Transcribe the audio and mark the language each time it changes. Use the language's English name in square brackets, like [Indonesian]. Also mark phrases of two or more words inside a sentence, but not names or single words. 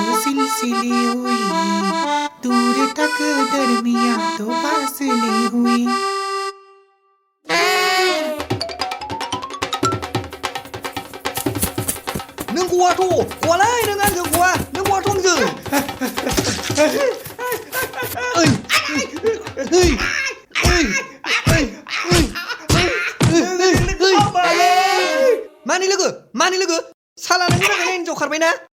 [Hindi] सिलसिली हुई दूर तक दरमिया तो फासले हुई [Bodo] नों गवाथ' गवालाय नों आंजों गवा नों गवाथ' आंजों मानि लोगो साला नों मोजाङै हिनजाव खारबायना